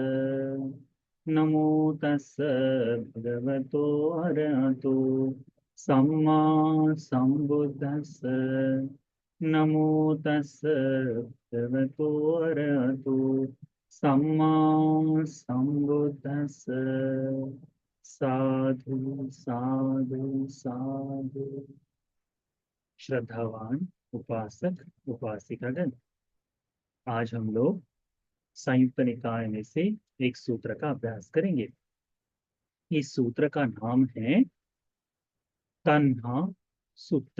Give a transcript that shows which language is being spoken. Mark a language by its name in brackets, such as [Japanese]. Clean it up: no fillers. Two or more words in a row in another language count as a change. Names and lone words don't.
[Pali] नमो तस् भगवतो अरहतो सम्मा सम्बुद्धस्स। नमो तस् भगवतो अरहतो सम्मा सम्बुद्धस्स। साधु साधु साधु। [Hindi] श्रद्धावान उपासक उपासिकागण, आज हम लोग संयुक्त निकाय में से एक सूत्र का अभ्यास करेंगे। इस सूत्र का नाम है तन्हा सूत्र।